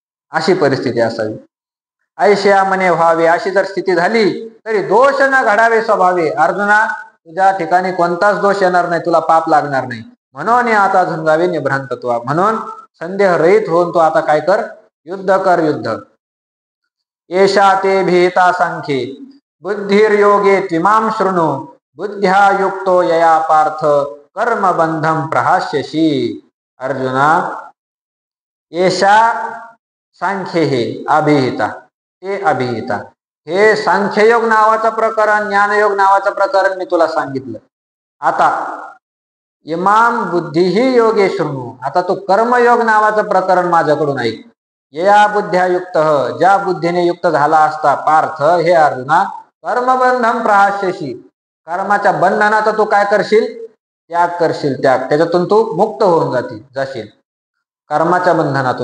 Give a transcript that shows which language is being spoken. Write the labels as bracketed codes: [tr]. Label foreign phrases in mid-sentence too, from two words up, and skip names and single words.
[mr] अशी परिस्थिती असावी. ऐशा मने व्हावे अशी जर स्थिती झाली तरी दोष न घडावे स्वभावे. अर्जुना, तुझ्या ठिकाणी कोणताच दोष येणार नाही, तुला पाप लागणार नाही. म्हणून आता झुंजावे निभ्रांतत्वा. म्हणून संदेह रहित होऊन तो आता काय कर, युद्ध कर युद्ध. [sa] एषा ते भीता सांख्ये बुद्धिर्योगे त्विमां शृणु बुद्ध्या युक्तो यया पार्थ कर्म बंधम प्रहास्यसि. [mr] अर्जुना, [sa] एषा सांख्ये [mr] हे अभिहिता, ते अभिहिता, हे सांख्ययोग नावाचं प्रकरण, ज्ञानयोग नावाचं प्रकरण मी तुला सांगितलं. [sa] आता इमाम बुद्धीही योगे शृणु, [mr] आता तू कर्मयोग नावाचं प्रकरण माझ्याकडून ऐक. [sa] या बुद्ध्या युक्त, [mr] ज्या बुद्धीने युक्त झाला असता पार्थ, हे अर्जुना, [sa] कर्मबंधम प्रहास्यसि, [mr] कर्माच्या बंधनाचा तू काय करशील, त्याग करशील. त्याग, त्याच्यातून तू मुक्त होऊन जाशील कर्माच्या बंधनातून.